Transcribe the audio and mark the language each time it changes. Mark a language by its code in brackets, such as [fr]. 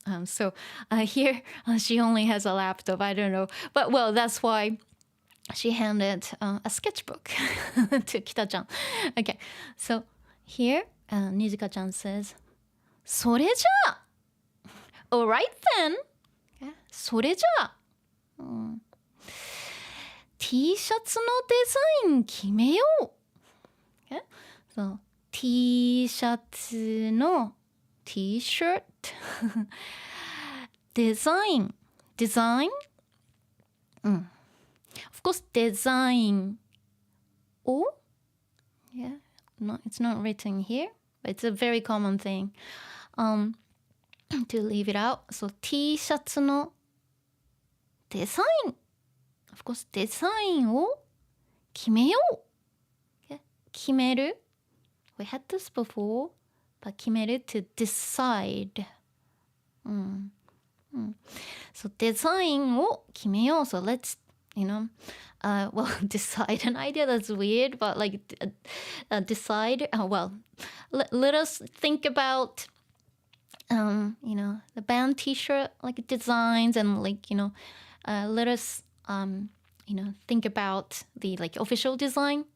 [en] So here she only has a laptop. I don't know, but well, that's why she handed a sketchbook to Kita-chan. Okay, so here Nijika-chan says, [ja] それじゃあ [en] Alright then. Okay. [ja] それじゃあ、T シャツのデザイン決めよう。 [en] Okay. So, [ja] T シャツの [en] T-shirt デザイン Of course, [ja] デザインを [en] Yeah, no, it's not written here, but it's a very common thing to leave it out. [ja] So, T シャツのデザイン [en] Of course, [ja] デザインを決めよう。 [en] Okay. [ja] 決める [en] We had this before, but 決める to decide. [ja] So, デザインを決めよう. [en] So, let's, well, decide an idea. That's weird, but decide. Well, let us think about, the band T-shirt designs, and let us think about the official design.